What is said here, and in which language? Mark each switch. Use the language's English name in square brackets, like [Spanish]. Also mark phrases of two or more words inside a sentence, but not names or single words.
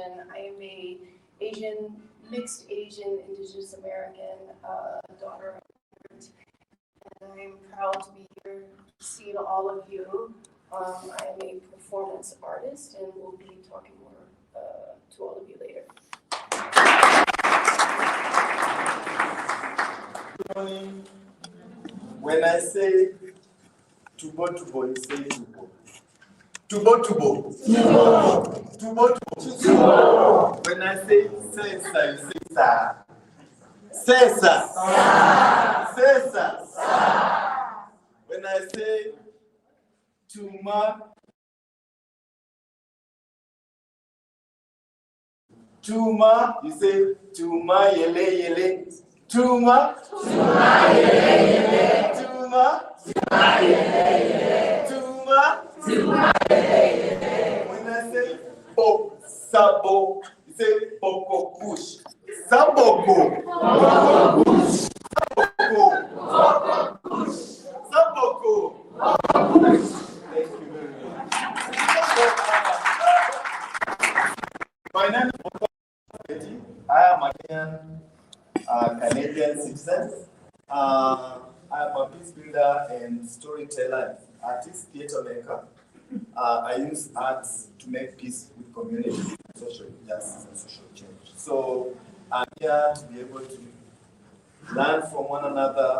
[English] I am a mixed Asian, Indigenous American daughter of immigrant, and I am proud to be here seeing all of you. I am a performance artist, and we'll be talking more to all of you later. Good morning. When I say tubo tubo, you say tubo. Tubo tubo. Tubo. Tubo tubo. When I say sesa, you say sa. Sesa. Sesa. When I say tuma, tuma, you say tuma yele yele. Tuma. Tuma yele yele. Tuma. Tuma yele yele. Tuma. Tuma yele yele. When I say bo sabo, you say boko bush. Saboko. Boko bush. Saboko. Boko bush. Saboko. Boko bush. Thank you very much. My name is Boko. I am a Canadian citizen. I am a peace builder and storyteller, artist, theater maker. I use arts to make peace with community, social justice, and social change. So I'm here to be able to learn from one another.